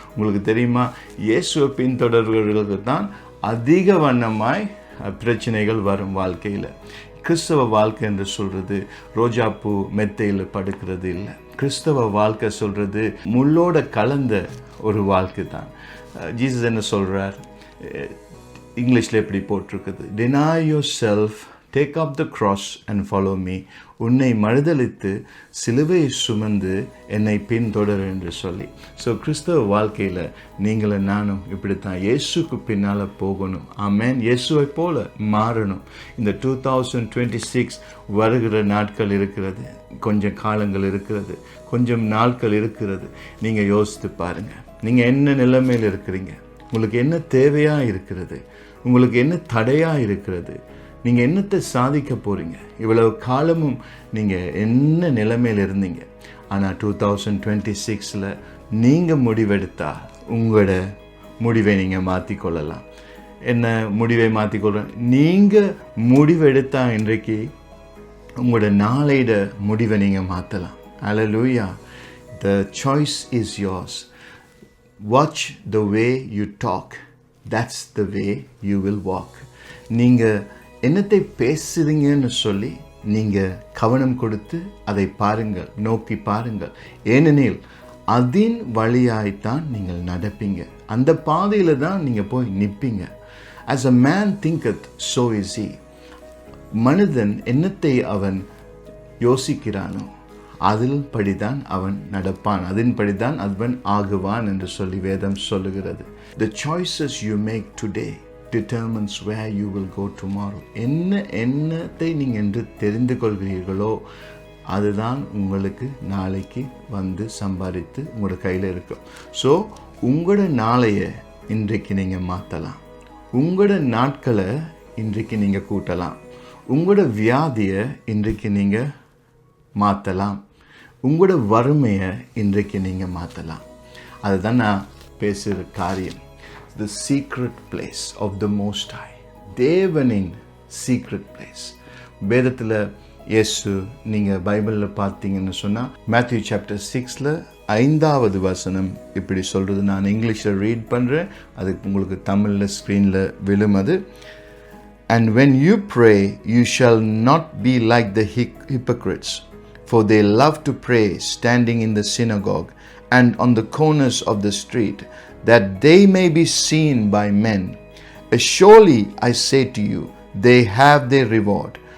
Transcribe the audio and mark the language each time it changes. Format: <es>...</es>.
<ta>உங்களுக்கு தெரியுமா, இயேசுவை பின்தொடர்பவர்களுக்கு தான் அதிக வண்ணமாய் பிரச்சனைகள் வரும் வாழ்க்கையில். கிறிஸ்தவ வாழ்க்கை என்று சொல்கிறது ரோஜாப்பூ மெத்தையில் படுக்கிறது இல்லை. கிறிஸ்தவ வாழ்க்கை சொல்கிறது முள்ளோட கலந்த ஒரு வாழ்க்கை தான். ஜீசஸ் என்ன சொல்கிறார்? இங்கிலீஷில் எப்படி போட்டிருக்குது?</ta> <en>deny yourself, take up the cross and follow me.</en> <ta>உன்னை மறுதலித்து சிலுவையை சுமந்து என்னை பின்தொடர் என்று சொல்லி. ஸோ கிறிஸ்தவ வாழ்க்கையில் நீங்களும் நானும் இப்படித்தான் இயேசுக்கு பின்னால் போகணும். ஆமென். இயேசுவை போல மாறணும். இந்த 2026 வருகிற நாட்கள் இருக்கிறது, கொஞ்சம் காலங்கள் இருக்கிறது, கொஞ்சம் நாட்கள் இருக்கிறது. நீங்கள் யோசித்து பாருங்கள், நீங்கள் என்ன நிலைமையில் இருக்கிறீங்க, உங்களுக்கு என்ன தேவையாக இருக்கிறது, உங்களுக்கு என்ன தடையாக இருக்கிறது, நீங்கள் என்னத்தை சாதிக்க போகிறீங்க. இவ்வளவு காலமும் நீங்கள் என்ன நிலைமையில் இருந்தீங்க. ஆனால் 2026 நீங்கள் முடிவெடுத்தா உங்களோட முடிவை நீங்கள் மாற்றிக்கொள்ளலாம். என்ன முடிவை மாற்றிக்கொள்ள நீங்கள் முடிவெடுத்தா இன்றைக்கு உங்களோட நாளையிட முடிவை நீங்கள் மாற்றலாம்.</ta> <en>Hallelujah. The choice is yours. Watch the way you talk. That's the way you will walk.</en> <ta>நீங்கள் என்னத்தை பேசுறீங்கன்னு சொல்லி நீங்கள் கவனம் கொடுத்து அதை பாருங்கள், நோக்கி பாருங்கள். ஏனெனில் அதின் வழியாய்த்தான் நீங்கள் நடப்பீங்க, அந்த பாதையில் தான் நீங்கள் போய் நிற்பீங்க.</ta> <en>As a man thinketh, so is he.</en> <ta>மனிதன் என்னத்தை அவன் யோசிக்கிறானோ அதில் படிதான் அவன் நடப்பான், அதன்படிதான் அவன் ஆகுவான் என்று சொல்லி வேதம் சொல்லுகிறது.</ta> <en>The choices you make today determines where you will go tomorrow.</en> <ta>என்னத்தை நீங்கள் என்று தெரிந்து கொள்கிறீர்களோ அதுதான் உங்களுக்கு நாளைக்கு வந்து சம்பாதித்து உங்களோட கையில் இருக்கும். ஸோ உங்களோட நாளையை இன்றைக்கு நீங்கள் மாற்றலாம், உங்களோட நாட்களை இன்றைக்கு நீங்கள் கூட்டலாம், உங்களோட வியாதியை இன்றைக்கு நீங்கள் மாற்றலாம், உங்களோட வறுமையை இன்றைக்கு நீங்கள் மாற்றலாம். அதுதான் நான் பேசுகிற காரியம்.</ta> <en>The secret place of the Most High. தேவனின் secret place.</en> <ta>வேதத்தில் இயேசு நீங்கள் பைபிளில் பார்த்தீங்கன்னு சொன்னால் மேத்யூ சாப்டர் 6 5வது வசனம் இப்படி சொல்கிறது. நான் இங்கிலீஷில் ரீட் பண்ணுறேன், அதுக்கு உங்களுக்கு தமிழில் ஸ்க்ரீனில் விழுமது.</ta> <en>And when you pray, you shall not be like the hypocrites, for they love to pray standing in the synagogue and on the corners of the street, that they may be seen by men. Surely I say to you, they have their reward.</en>